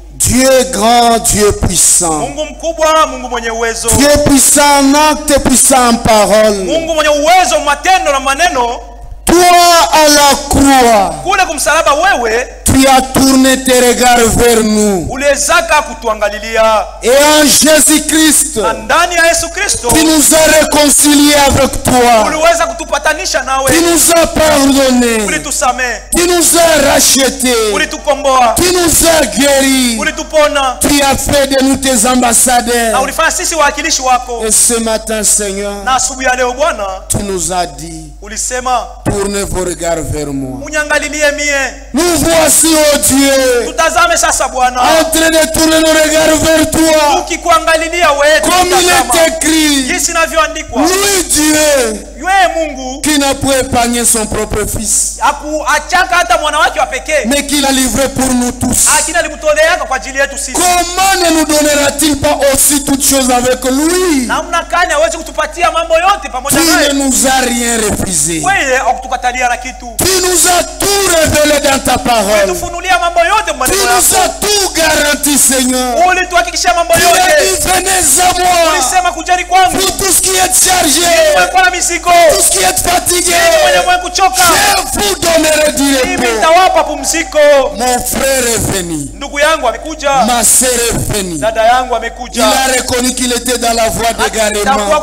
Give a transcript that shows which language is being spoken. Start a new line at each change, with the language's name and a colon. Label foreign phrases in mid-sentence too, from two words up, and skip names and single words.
French: Dieu grand, Dieu puissant.
Swahili: Mungu mkubwa, Mungu mwenye uwezo.
French: Dieu puissant en acte, puissant en parole.
Swahili: Mungu mwenye uwezo matendo na maneno.
French: Toi à la croix.
Swahili: Kule kumsalaba wewe.
French: Tu as tourné tes regards vers nous.
Swahili: Uliwezaka kutuangalilia.
French: Et en Jésus-Christ.
Swahili: Ndani ya Yesu Kristo.
French: Tu nous as réconciliés avec toi.
Swahili: Uliweza kutupatanisha nawe.
French: Tu nous as pardonné.
Swahili: Ulitusamehe.
French: Tu nous as rachetés.
Swahili: Ulitukomboa.
French: Tu nous as guéris.
Swahili: Ulitupona.
French: Tu as fait de nous tes ambassadeurs.
Swahili: Na ulifanya sisi wawakilishi wako.
French: Et ce matin, Seigneur,
Swahili: na asubuhi ya leo Bwana,
French: tu nous as dit,
Swahili: ulisema,
French: tournez vos regards vers moi.
Swahili: Uniangalilie mie.
French: Nous voici, oh Dieu,
Swahili: tutazame sasa Bwana,
French: en train de tourner nos regards vers toi.
Swahili: Tukikuangalilia wewe.
French: Comme il est écrit,
Swahili: jinsi inavyoandikwa,
French: lui Dieu,
Swahili: yeye Mungu,
French: qui n'a pu épargner son propre fils,
Swahili: hakuachaka hata mwana wake wa pekee,
French: mais qui l'a livré pour nous tous.
Swahili: Akina alimtolea kwa ajili yetu sisi.
French: Comment ne nous donnera-t-il pas aussi toutes choses avec lui?
Swahili: Namna gani hawezi kutupatia mambo yote pamoja naye?
French: Tu ne nous as rien refusé.
Swahili: Wewe hakutukatalia na kitu.
French: Tu nous as tout révélé dans ta parole.
Swahili: Ulitufunulia mambo yote
French: tu nous as tout garanti, Seigneur.
Swahili: Ulituhakikishia mambo yote.
French: Tu as dit, venez à moi.
Swahili: Ulisema kujeni kwangu.
French: Vous tous qui êtes chargés, tous qui êtes fatigués, je vous donnerai du repos. Mon frère est venu. Ma sœur est venue. Il a reconnu qu'il était dans la voie d'égarement.